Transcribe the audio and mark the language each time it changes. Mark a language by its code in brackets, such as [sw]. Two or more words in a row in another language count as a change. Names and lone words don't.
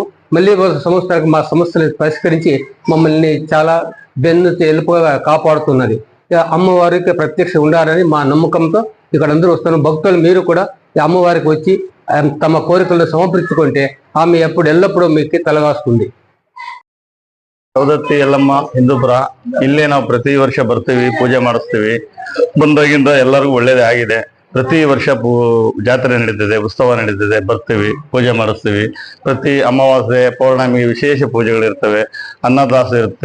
[te] మళ్ళీ సంవత్సరానికి మా సమస్యలు పరిష్కరించి మమ్మల్ని చాలా తెలుపుగా కాపాడుతున్నది. అమ్మవారికి ప్రత్యక్ష ఉండాలని మా నమ్మకంతో ఇక్కడ అందరూ వస్తున్నాం. భక్తులు మీరు కూడా అమ్మవారికి వచ్చి తమ కోరికలను సమర్పించుకుంటే ఆమె ఎల్లప్పుడూ మీకు తలగాస్తుంది. [kn] ಸೌದತ್ತಿ ಯಲ್ಲಮ್ಮ ಹಿಂದೂಪುರ ಇಲ್ಲೇ ನಾವು ಪ್ರತಿ ವರ್ಷ ಬರ್ತೀವಿ, ಪೂಜೆ ಮಾಡಿಸ್ತೀವಿ. ಬಂದಾಗಿಂದ ಎಲ್ಲರಿಗೂ ಒಳ್ಳೇದೇ ಆಗಿದೆ. ಪ್ರತಿ ವರ್ಷ ಜಾತ್ರೆ ನಡೀತದೆ, ಉತ್ಸವ ನಡೀತದೆ, ಬರ್ತೀವಿ, ಪೂಜೆ ಮಾಡಿಸ್ತೀವಿ. ಪ್ರತಿ ಅಮಾವಾಸ್ಯೆ ಪೌರ್ಣಮಿ ವಿಶೇಷ ಪೂಜೆಗಳಿರ್ತವೆ, ಅನ್ನದಾಸ ಇರುತ್ತೆ.